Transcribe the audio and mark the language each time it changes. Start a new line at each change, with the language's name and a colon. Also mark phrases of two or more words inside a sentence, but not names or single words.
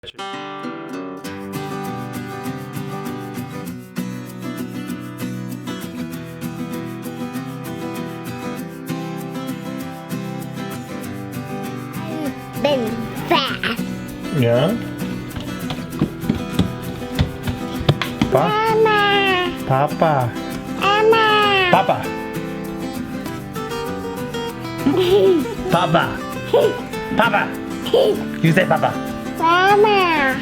English: Been fast. Yeah? Mama. Papa. Mama. Papa. Papa. Papa. You say Papa. Mama.